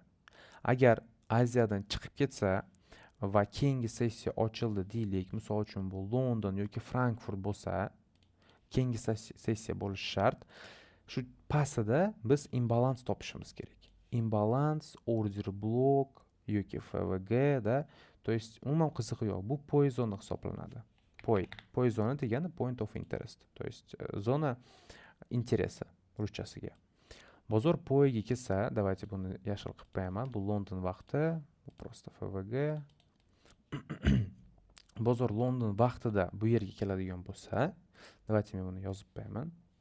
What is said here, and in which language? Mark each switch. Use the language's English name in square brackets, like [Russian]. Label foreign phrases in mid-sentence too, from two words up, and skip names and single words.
[Uzbek] Agar Aziyadan chiqib ketsa va keyingi sessiya ochildi deylik, misol uchun bu London yoki Frankfurt bo'lsa, keyingi sessiya bo'lishi shart. Shu pastida biz imbalans topishimiz kerak. Imbalans, order block yoki FVG da, [Russian] то есть [Uzbek] umuman qizig'i yo'q. Bu POI zona hisoblanadi. POI zona degani [English] point of interest, [Russian] то есть [Uzbek] zona interesi ruschasiga. Bozor POI ga kelsa, давайте buni yashil qilib qo'yaman. Bu London vaqti, bu просто FVG. Bozor London vaqtida bu yerga keladigan bo'lsa, давайте men buni yozib qo'yaman.